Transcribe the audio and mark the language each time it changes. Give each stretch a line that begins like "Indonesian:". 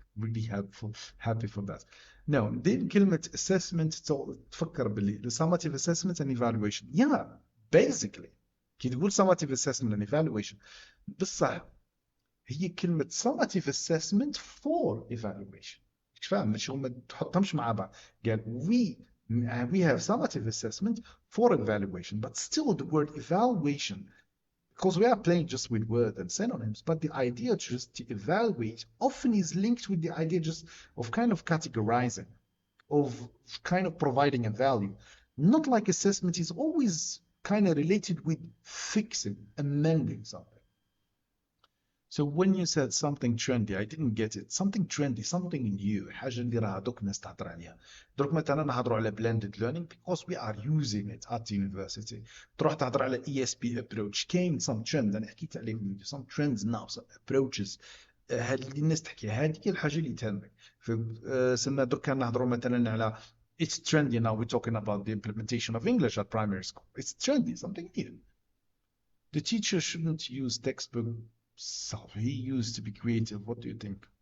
English: Really helpful, happy for that. Now,
Arabic: دي كلمة
English: assessment
Arabic: تفكر باللي
English: the summative assessment and evaluation. Yeah, basically.
Arabic: كي تقول
English: summative assessment and evaluation
Arabic: بصح هي كلمة
English: summative assessment for evaluation.
Arabic: مش فاهم مش هم تحطهمش مع بعض. قال
English: we have summative assessment for evaluation, but still the word evaluation, because we are playing just with words and synonyms, but the idea just to evaluate often is linked with the idea just of kind of categorizing, of kind of providing a value. Not like assessment is always kind of related with fixing, amending something. So when you said something trendy, I didn't get it. Something trendy, something new.
Arabic: حاجة اللي راها دوك الناس تهضر عليها. دوك مثلا نهضروا على
English: blended learning because we are using it at university.
Arabic: تروح تهضر على ESP approach.
English: Came some trends
Arabic: أنا حكيت عليهم.
English: Some trends now, some approaches.
Arabic: هذه اللي الناس تحكي هذه هي الحاجة اللي تهمك. سنة دوك نهضروا مثلا على
English: it's trendy now. We're talking about the implementation of English at primary school. It's trendy, something new. The teacher shouldn't use textbook. So he used to be creative. What do you think?